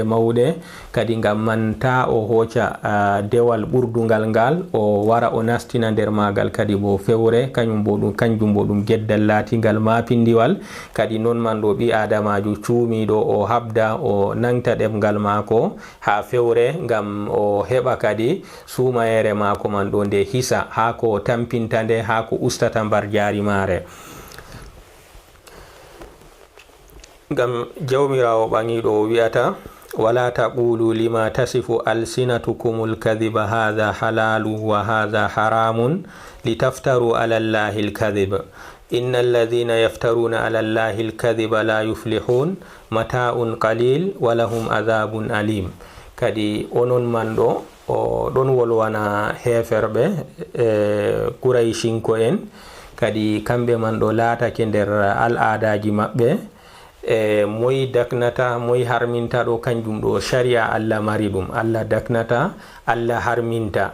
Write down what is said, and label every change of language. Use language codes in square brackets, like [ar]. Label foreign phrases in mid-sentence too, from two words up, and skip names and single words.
[ff] mawɗe kadi ngam man ta o hoca dewal ɓurdugal ngal o wara o nastina nder magal kadi bo fewre kanjum bo ɗum geddal latingal mapindiwal kadi non man ɗo ɓi adamajo cuumiɗo o habda o nangta ɗemgal mako ha fewre ngam o heɓa kadi sumayere mako man ɗo nde hisa ha ko tampinta nde ha ko ustata mbar jari mare ngam jawmirawo ɓaŋiɗo o wi'ata [ar] ولا تقولوا لما تصف ألسنتكم الكذب هذا حلال وهذا حرام لتفتروا على الله الكذب إن الذين يفترون على الله الكذب لا يفلحون متاع قليل ولهم عذاب أليم. [ff] Kadi onon man ɗo o ɗon wolwana heferɓe Qurayshinko en, kadi kamɓe man ɗo laatake nder al'adaji maɓɓe moy daknata moy harminta ɗo kanjum ɗo sharia Allah mari ɗum, Allah daknata Allah harminta.